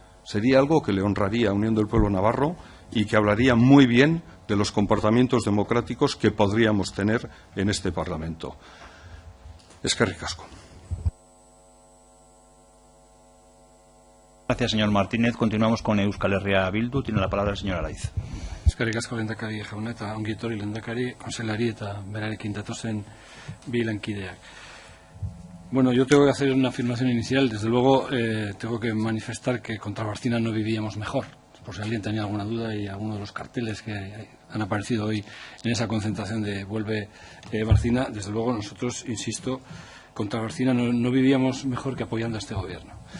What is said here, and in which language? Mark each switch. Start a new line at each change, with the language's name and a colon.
Spanish: Sería algo que le honraría a Unión del Pueblo Navarro y que hablaría muy bien de los comportamientos democráticos que podríamos tener en este Parlamento.
Basque: Eskerrik asko.
Spanish: Gracias, señor Martínez. Continuamos con Euskal Herria Bildu. Tiene la palabra el señor Araiz.
Basque: Eskerrik asko lehendakari jauna eta ongi etorri lehendakari, konseilari eta berarekin datozen bi lankideak.
Spanish: Bueno, yo tengo que hacer una afirmación inicial. Desde luego, tengo que manifestar que contra Barcina no vivíamos mejor. Por si alguien tenía alguna duda, y alguno de los carteles que han aparecido hoy en esa concentración de Vuelve Barcina, desde luego nosotros, insisto, contra Barcina no vivíamos mejor que apoyando a este gobierno.